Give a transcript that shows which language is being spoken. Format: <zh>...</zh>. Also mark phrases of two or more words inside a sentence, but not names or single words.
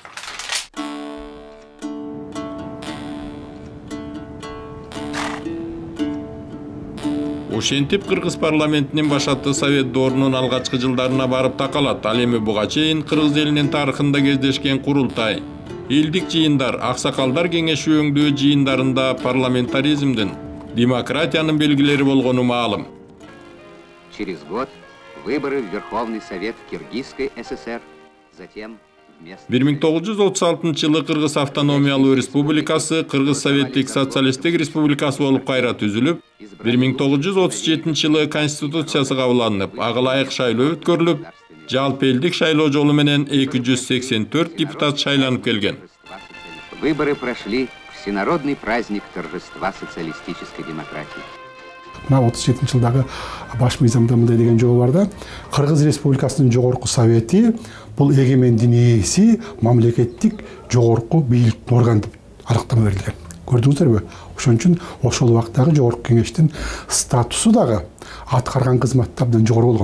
<ky>Ошентип Кыргыз парламентинин башатты Совет доорунун алгачкы жылдарына барып такалат. Ал эми буга чейин Кыргыз элинин тарыхында кездешкен курултай, элдик жыйындар, аксакалдар кеңеши өңдөө жыйындарында парламентаризмдин, демократиянын белгилери болгону маалым.</ky> <ru>Через год выборы в Верховный Совет Киргизской ССР, затем</ru> <ky>1936 жылы Кыргыз автономиялуу республикасы Кыргыз Советтик социалисттик республикасы болуп кайра түзүлүп, 1937 жылы Конституциясы кабылданып, ага ылайык шайлоо өткөрүлүп, жалпы элдик шайлоо жолу менен 284 депутат шайланып келген.</ky> <ru>Выборы прошли всенародный праздник торжества социалистической демократии.</ru> <ky>Мына 37 жылдагы баш мыйзамда мындай деген жобо бар да, Кыргыз Республикасынын Жогорку Совети бул эгемендин ээси мамлекеттик жогорку бийликтин орган деп аныктама берилген. Көрдүңүздөрбү? Ошон үчүн ошол убактагы Жогорку Кеңештин статусу дагы аткарган кызматы абдан жогору болгон.</ky>